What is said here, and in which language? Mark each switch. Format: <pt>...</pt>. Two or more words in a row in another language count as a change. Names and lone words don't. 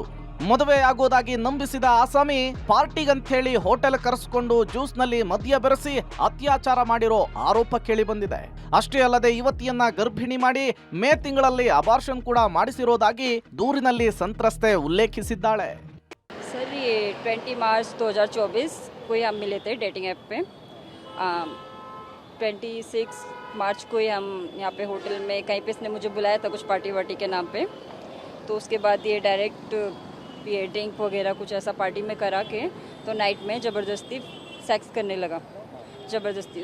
<kn>ಮದುವೆ ಆಗೋದಾಗಿ ನಂಬಿಸಿದ ಆಸಾಮಿ ಪಾರ್ಟಿಗಂತ ಹೋಟೆಲ್ ಕರೆಸಿಕೊಂಡು ಜ್ಯೂಸ್ನಲ್ಲಿ ಮದ್ಯ ಬೆರೆಸಿ ಅತ್ಯಾಚಾರ ಮಾಡಿರೋ ಆರೋಪ ಕೇಳಿ ಬಂದಿದೆ. ಅಷ್ಟೇ ಅಲ್ಲದೆ ಯುವತಿಯನ್ನ ಗರ್ಭಿಣಿ ಮಾಡಿ ಮೇ ತಿಂಗಳಲ್ಲಿ ಅಬಾರ್ಷನ್ ಕೂಡ ಮಾಡಿಸಿರೋದಾಗಿ ದೂರಿನಲ್ಲಿ ಸಂತ್ರಸ್ತೆ ಉಲ್ಲೇಖಿಸಿದ್ದಾಳೆ.</kn> <hi>सर ये 20 मार्च 2024 को ही हम मिले थे</hi> <en>dating app</en> <hi>पे. 26 मार्च को ही हम यहाँ पे होटल में कहीं पे इसने मुझे बुलाया था कुछ पार्टी वार्टी के नाम पे. तो उसके बाद ये डायरेक्ट ये ड्रिंक वगैरह कुछ ऐसा पार्टी में करा के तो नाइट में ज़बरदस्ती सेक्स करने लगा, ज़बरदस्ती.</hi>